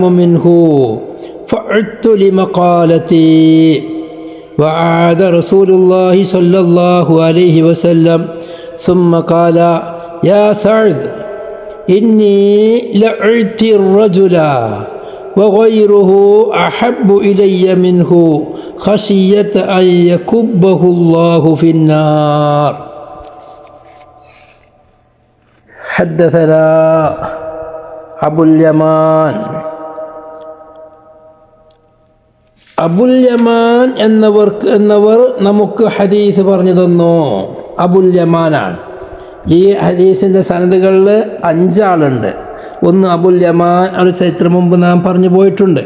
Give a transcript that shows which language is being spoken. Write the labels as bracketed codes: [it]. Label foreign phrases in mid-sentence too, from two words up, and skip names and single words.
[ar] منه فعدت لمقالتي وعاد رسول الله صلى الله عليه وسلم ثم قال يا سعد إني لأعطي الرجل وغيره أحب إلي منه خشية أن يكبه الله في النار. حدثنا أبو اليمان [ml] അബുൽ യമാൻ എന്നവർ നമുക്ക് ഹദീസ് പറഞ്ഞു തന്നു. അബുൽ യമാനാണ്. ഈ ഹദീസിൻ്റെ സനദുകളിൽ 5 ആളുണ്ട്. ഒന്ന് അബുൽ യമാൻ, ഒരു ചരിത്രം മുമ്പ് നാം പറഞ്ഞു പോയിട്ടുണ്ട്.